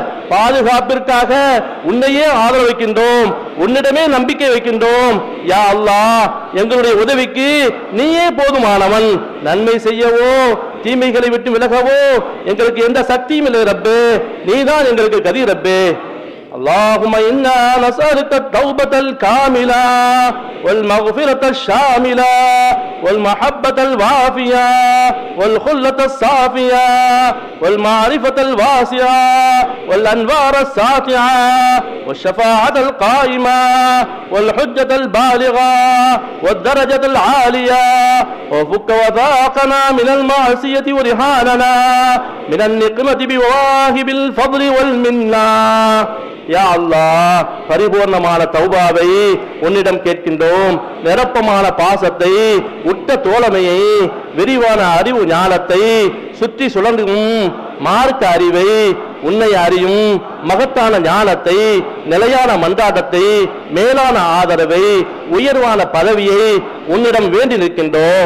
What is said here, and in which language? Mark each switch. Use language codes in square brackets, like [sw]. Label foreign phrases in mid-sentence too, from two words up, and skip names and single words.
[ta] பாதுகாப்பிற்காக உன்னையே ஆதரவு வைக்கின்றோம், உன்னிடமே நம்பிக்கை வைக்கின்றோம். யா அல்லாஹ் எங்களுடைய உதவிக்கு நீயே போதுமானவன். நன்மை செய்யவோ தீமைகளை விட்டு விலகவோ எங்களுக்கு எந்த சக்தியும் இல்லை ரப்பே. நீதான் எங்களுக்கு கதி ரப்பே. [ar] اللهم إنا نسألك التوبة الكاملة والمغفرة الشاملة والمحبة الوافية والخلة الصافية والمعرفة الواسعة والأنوار الساطعة والشفاعة القائمة والحجة البالغة والدرجة العالية وفك وثاقنا من المعصية ورهاننا من النقمة بواهب الفضل والمنة. [ta] யா அல்லாஹ், பரிபூர்ணமான தௌபாவை உன்னிடம் கேட்கின்றோம். நிரப்பமான பாசத்தை, உட்ட தோழமையை, விரிவான அறிவு ஞானத்தை, சுற்றி சுழலும் மார்க்க அறிவை, உன்னை அறியும் மகத்தான ஞானத்தை, நிலையான மன்றாட்டத்தை, மேலான ஆதரவை, உயர்வான பதவியை உன்னிடம் வேண்டி நிற்கின்றோம்.